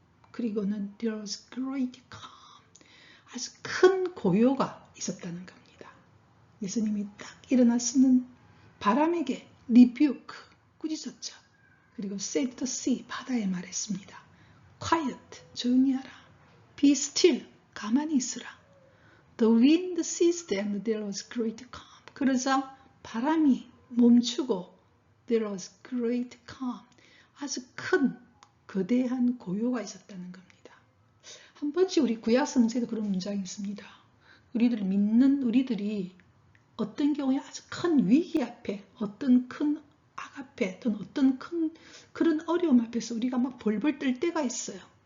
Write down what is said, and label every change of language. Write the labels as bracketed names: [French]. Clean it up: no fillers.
[Korean] 그리고는 [English] there was great calm, [Korean] 아주 큰 고요가 있었다는 겁니다. 예수님이 딱 일어났으면 바람에게 rebuke, 꾸짖었죠. 그리고 [English] said to sea, [Korean] 바다에 말했습니다. quiet, 조용히 하라. [English] be still, [Korean] 가만히 있으라. [English] The wind ceased and there was great calm. [Korean] 그러자 바람이 멈추고 [English] there was great calm, [Korean] 아주 큰 거대한 고요가 있었다는 겁니다. 한 번씩 우리 구약 성서에도 그런 문장이 있습니다. 우리들을 믿는 우리들이 어떤 경우에 아주 큰 위기 앞에, 어떤 큰 악 앞에, 또는 어떤 큰 그런 어려움 앞에서 우리가 막 벌벌 떨 때가 있어요.